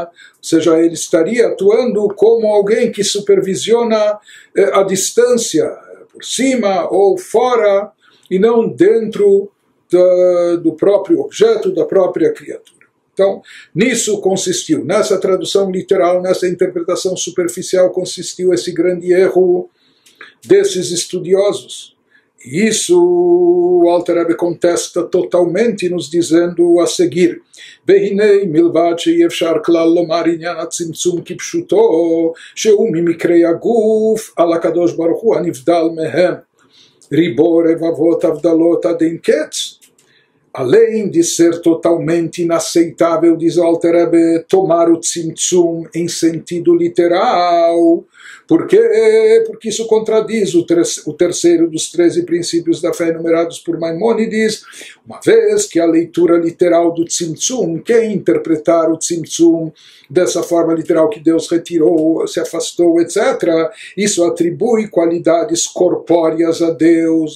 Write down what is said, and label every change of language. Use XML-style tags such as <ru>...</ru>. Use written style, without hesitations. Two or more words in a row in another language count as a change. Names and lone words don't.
<pt>Ou seja, ele estaria atuando como alguém que supervisiona a distância, por cima ou fora, e não dentro do próprio objeto, da própria criatura. Então, nisso consistiu, nessa tradução literal, nessa interpretação superficial, consistiu esse grande erro desses estudiosos. E isso o Alter Rebbe contesta totalmente, nos dizendo a seguir:</pt> <he>והנה מלבד שאי אפשר כלל לומר עניין הצמצום כפשוטו, שהוא ממקרי הגוף על הקדוש ברוך הוא הנבדל מהם, ריבו רבבות הבדלות עד אין קץ.</he> <pt>Além de ser totalmente inaceitável, diz o Alter Rebbe, tomar o tzimtzum em sentido literal. Por quê? Porque isso contradiz o terceiro dos 13 princípios da fé enumerados por Maimônides, uma vez que a leitura literal do tzimtzum, quem interpretar o tzimtzum dessa forma literal que Deus retirou, se afastou, etc., isso atribui qualidades corpóreas a Deus.</pt>